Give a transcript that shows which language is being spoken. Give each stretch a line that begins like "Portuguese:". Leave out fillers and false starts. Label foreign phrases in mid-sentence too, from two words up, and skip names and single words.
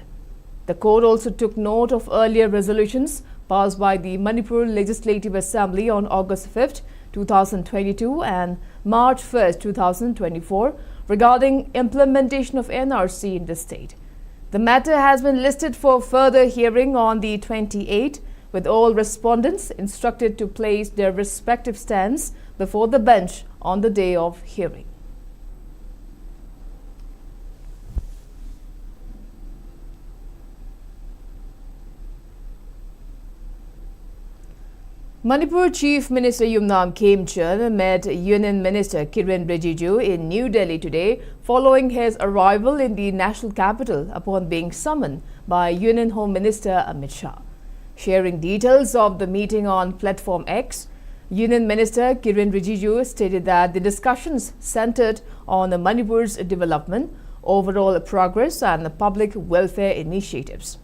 English: The court also took note of earlier resolutions passed by the Manipur Legislative Assembly on August 5, 2022 and March 1, 2024 regarding implementation of NRC in the state. The matter has been listed for further hearing on the 28th, with all respondents instructed to place their respective stands before the bench on the day of hearing. Manipur Chief Minister Yumnam Khemchand met Union Minister Kiren Rijiju in New Delhi today following his arrival in the national capital upon being summoned by Union Home Minister Amit Shah. Sharing details of the meeting on Platform X, Union Minister Kiren Rijiju stated that the discussions centered on Manipur's development, overall progress and public welfare initiatives.